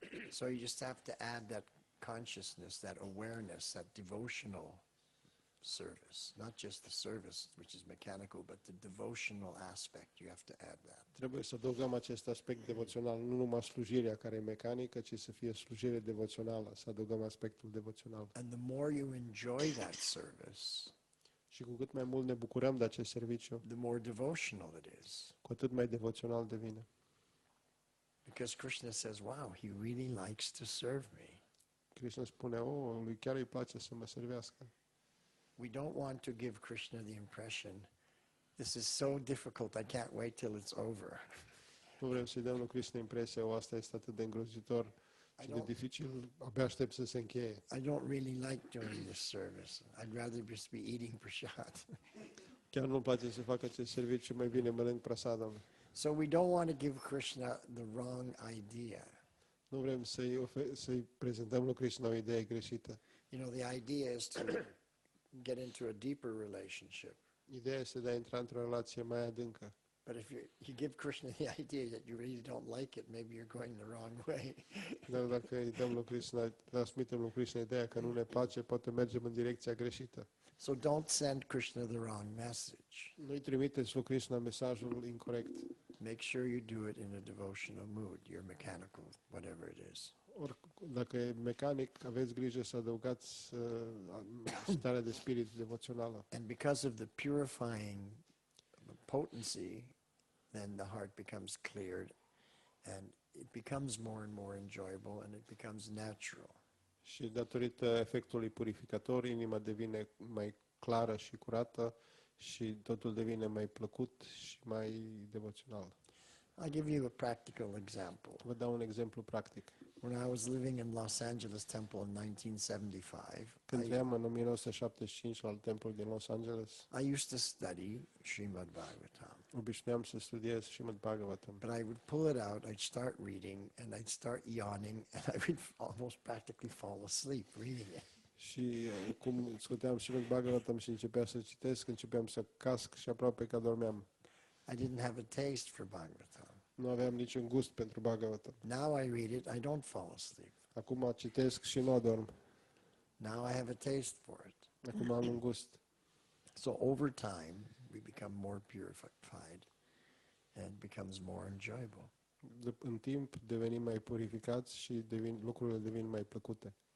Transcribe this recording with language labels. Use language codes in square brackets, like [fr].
[en] So you just have to add that consciousness, that awareness, that devotional service, not just the service, which is mechanical, but the devotional aspect. You have to add that. [ro] Trebuie să adăugăm acest aspect devoțional, nu numai slujirea care e mecanică, ci să fie slujire devoțională, să adăugăm aspectul devoțional. [en] And the more you enjoy that service, [ro] Și cu cât mai mult ne bucurăm de acest serviciu, [en] the more devotional it is. [ro] cu atât mai devoțional devine. [en] Because Krishna says, wow, he really likes to serve me. [ro] Krishna spune, lui chiar îi place să mă servească. [en] We don't want to give Krishna the impression, this is so difficult, I can't wait till it's over. [ro] Nu vrem să-i dăm lui Krishna impresia, asta este atât de îngrozitor și de dificil, abia aștept să se încheie. [en] I don't really like doing this service. I'd rather just be eating prasad. [ro] Chiar nu-mi place să fac acest serviciu, mai bine mănânc prasadam. [en] So we don't want to give Krishna the wrong idea. [ro] Nu vrem să-i prezentăm lui Krishna o idee greșită. [en] The idea is to get into a deeper relationship. [ro] Ideea este de a intra într-o relație mai adâncă. [en] But if you give Krishna the idea that you really don't like it, maybe you're going the wrong way. [ro] Dar dacă îi dăm lui Krishna, transmitem lui Krishna ideea că nu ne place, poate mergem în direcția greșită. [en] So don't send Krishna the wrong message. [ro] Nu-i trimiteți lui Krishna mesajul incorrect. [en] Make sure you do it in a devotional mood. You're mechanical, whatever it is. [ro] Dacă e mecanic, aveți grijă să adăugați starea de spirit devoțională. [en] And because of the purifying potency, then the heart becomes cleared and it becomes more and more enjoyable and it becomes natural. [ro] Și datorită efectului purificator, inima devine mai clară și curată și totul devine mai plăcut și mai devoțional. [en] I'll give you a practical example. [ro] Vă dau un exemplu practic. [en] When I was living in Los Angeles Temple in 1975, [ro] Când trăiam în 1975 la templul din Los Angeles, [en] I used to study Srimad Bhagavatam. [ro] obișnuiam să studiez Srimad Bhagavatam. [en] But I would pull it out, I'd start reading, and I'd start yawning, and I would almost practically fall asleep reading it. [ro] Și cum scoteam Srimad Bhagavatam și începeam să citesc, începeam să casc și aproape că dormeam. [en] I didn't have a taste for Bhagavatam. [ro] Nu aveam niciun gust pentru Bhagavatam. [en] Now I read it, I don't fall asleep. [ro] Acum citesc și nu adorm. [en] Now I have a taste for it. [ro] Acum am un gust. [en] So over time, we become more purified, and it becomes more enjoyable. [ro] În timp devenim mai purificați și lucrurile devin mai plăcute.